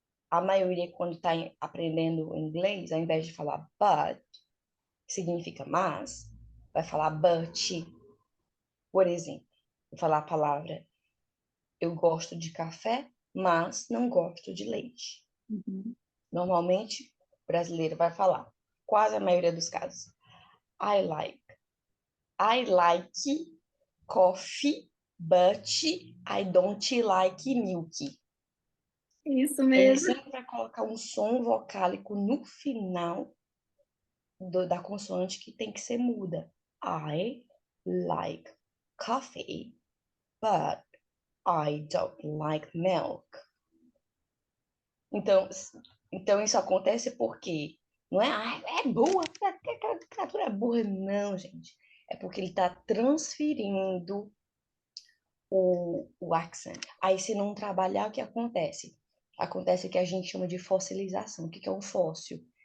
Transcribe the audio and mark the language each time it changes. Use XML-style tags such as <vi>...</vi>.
<pt>A maioria, quando está aprendendo inglês, ao invés de falar but, que significa mas, vai falar but. Por exemplo, vou falar a palavra eu gosto de café, mas não gosto de leite. Uhum. Normalmente, o brasileiro vai falar, quase a maioria dos casos,</pt> <en>I like. I like coffee, but I don't like milk.</en> <pt>Isso Ele mesmo. sempre vai colocar um som vocálico no final da consoante que tem que ser muda.</pt> <en>I like coffee, but I don't like milk.</en> <pt>Então, então isso acontece porque não é, é burra, aquela criatura é burra, não, gente. É porque ele está transferindo o accent. Aí, se não trabalhar, o que acontece? Acontece o que a gente chama de fossilização. O que é um fóssil?</pt>